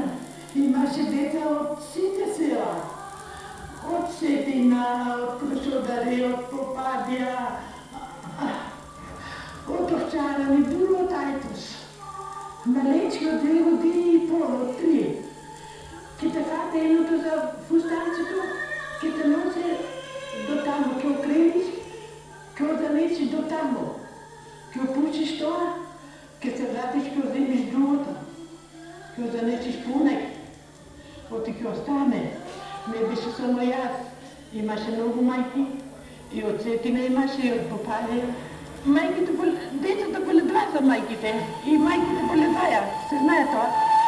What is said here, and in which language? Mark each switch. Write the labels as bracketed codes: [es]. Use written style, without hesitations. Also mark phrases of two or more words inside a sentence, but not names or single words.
[bg] Имаше деца от всички села. От Сетина, от Крушодари, от Попадия, от Овчарани, дори от Айтош. Малечки от 2 години и пол, от 3. Ке така едното за фустанцето, ке те носи до тамо, ке окрениш, ке занесиш до тамо. Ке опучиш това, ке се вратиш, ке вземиш другото. Ке занесиш пунек. Оти ке остане. Не беше само аз. Имаше много майки. И от Сетина имаше, и от Попадия. Децата боледва са майките. И майките боледвая. Се знае това.